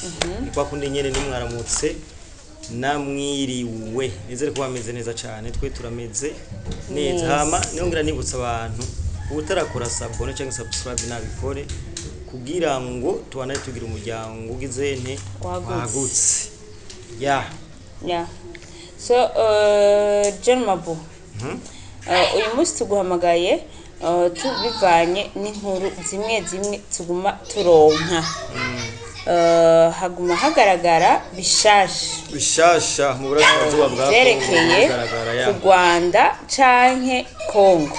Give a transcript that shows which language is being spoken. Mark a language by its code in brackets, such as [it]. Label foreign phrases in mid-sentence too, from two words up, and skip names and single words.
[rn] Kwa kundi nyene ni mwaramutse namwiriwe. Nizere ko bameze neza cyane twe turameze neza. Hama niyongera nibutsa abantu utarakora sabone cyangwa subscribe nabikore kugira ngo tubanaye tugira umuryango ugize nte wagutse. [en] Yeah. So John Mabu. [rn] Uyu munsi tuguhamagaye tubivanye n'inkuru zimwe tuguma turonka. Haguma hagaragara bishasha mu burasirazuba bwa Kongo ku Rwanda canke Kongo.